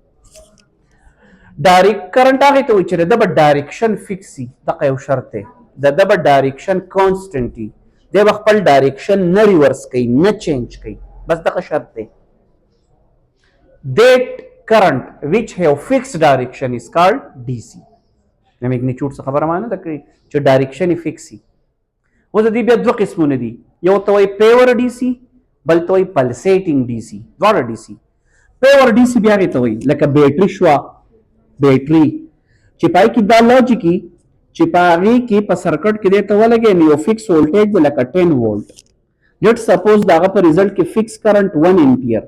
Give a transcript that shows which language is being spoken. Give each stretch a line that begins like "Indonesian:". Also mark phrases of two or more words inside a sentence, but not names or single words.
English: direct current
Pashto: هغې ته وایي چې د ده به
English: direction fix
Pashto: وي دغه یو شرط دی د ده به
English: direction constant
Pashto: وي دی به خپل ډایرکشن نه ریورس کوي نه چینج کوي بس دغه شرط دی
English: that current which have fixed direction is called DC
Pashto: د میګنیچیوډ څه خبره معنا ده چې ډایرکشن یې فکس وي اوس د دې بیا دوه قسمونه دي یو ته وایي
English: pure DC
Pashto: بل ته وایي
English: pulsating DC
Pashto: دواړه
English: DC pure DC
Pashto: بیا هغې ته وایي لکه بیټري شوه بیټري چې پای کې دا لاجیک وي چې په هغې کې په سرکټ کې دې ته ولګې نو یو
English: fix voltage
Pashto: دی لکه 10
English: volt let suppose
Pashto: د هغه په ریزلټ کې
English: fix current
Pashto: 1 امپیر